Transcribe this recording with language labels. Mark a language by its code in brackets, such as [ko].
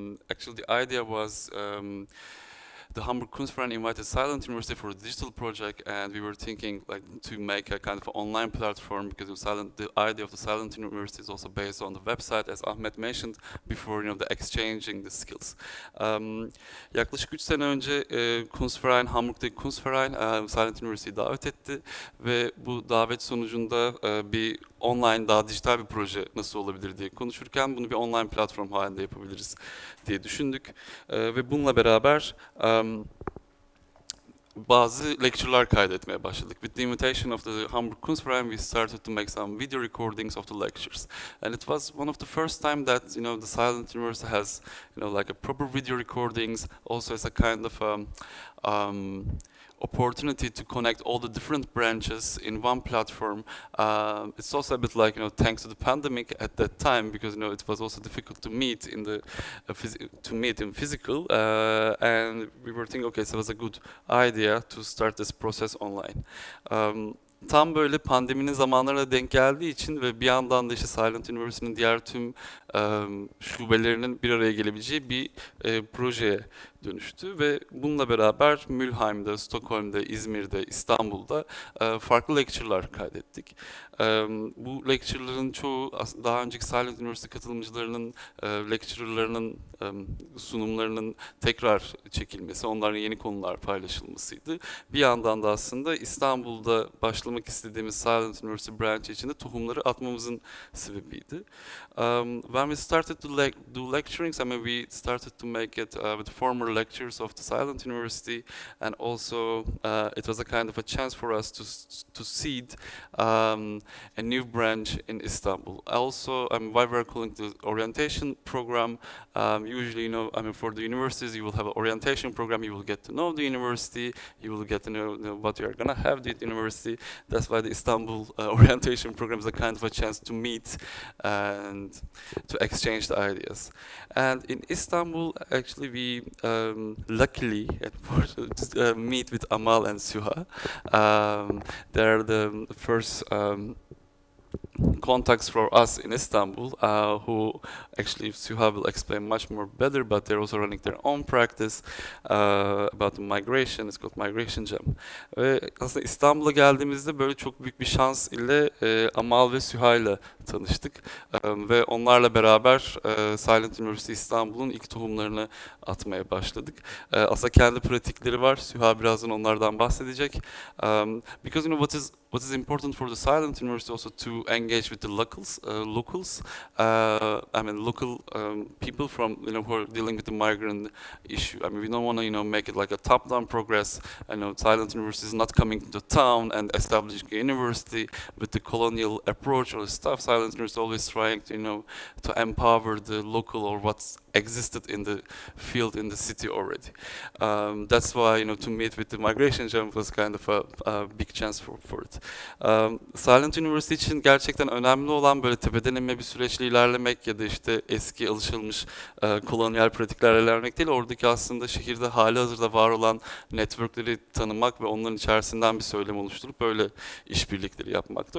[en] Actually, the idea was the Hamburg Kunstverein invited Silent University for a digital project, and we were thinking like to make a kind of online platform because the idea of the Silent University is also based on the website, as Ahmet mentioned before, the exchanging the skills. [tr] Yaklaşık 3 sene önce Kunstverein, Hamburg'daki Kunstverein Silent University'yi davet etti ve bu davet sonucunda bir online, daha dijital bir proje nasıl olabilir diye konuşurken bunu bir online platform halinde yapabiliriz diye düşündük. Ve bununla beraber bazı lecture'lar kaydetmeye başladık. [en] With the invitation of the Hamburg Kunstverein, we started to make some video recordings of the lectures. And it was one of the first time that, the Silent University has, like a proper video recordings, also as a kind of opportunity to connect all the different branches in one platform. It's also a bit like, thanks to the pandemic at that time, because it was also difficult to meet in the physical, and we were thinking, okay, so it was a good idea to start this process online. [tr] Tam böyle pandeminin zamanlarına denk geldiği için ve bir yandan da işte Silent University'nin diğer tüm şubelerinin bir araya gelebileceği bir projeye dönüştü ve bununla beraber Mülheim'de, Stockholm'de, İzmir'de, İstanbul'da farklı lecture'lar kaydettik. Bu lecture'ların çoğu daha önceki Silent University katılımcılarının lecture'larının sunumlarının tekrar çekilmesi, onların yeni konular paylaşılmasıydı. Bir yandan da aslında İstanbul'da başlamak istediğimiz Silent University branch içinde tohumları atmamızın sebebiydi. [en] When we started to do lecturings, we started to make it with former lectures of the Silent University, and also it was a kind of a chance for us to seed a new branch in Istanbul. Also, why we're calling the orientation program, usually, for the universities, you will have an orientation program, you will get to know the university, you will get to know what you are going to have at the university. That's why the Istanbul orientation program is a kind of a chance to meet and to exchange the ideas. And in Istanbul, actually, we luckily meet with Amal and Suha. They're the first contacts for us in Istanbul, who actually Suha will explain much more better, but they're also running their own practice about the migration. It's called Migration Jam. [tr] Ve aslında İstanbul'a geldiğimizde böyle çok büyük bir şans ile Amal ve Suha ile tanıştık. Ve onlarla beraber Silent University İstanbul'un ilk tohumlarını atmaya başladık. Aslında kendi pratikleri var. Suha birazdan onlardan bahsedecek. [en] Because what is important for the Silent University also to engage with the locals, local people from who are dealing with the migrant issue. We don't want to make it like a top-down progress. I know Silent University is not coming to the town and establishing a university with the colonial approach or stuff. Silent University is always trying to empower the local or what's existed in the field in the city already. That's why to meet with the Migration Jam was kind of a big chance for it. [tr] Silent University için gerçekten önemli olan böyle tepeden inme bir süreçle ilerlemek ya da işte eski alışılmış kolonyal pratiklerle ilerlemek değil. Oradaki aslında şehirde hali hazırda var olan networkleri tanımak ve onların içerisinden bir söylem oluşturup böyle işbirlikleri yapmakta.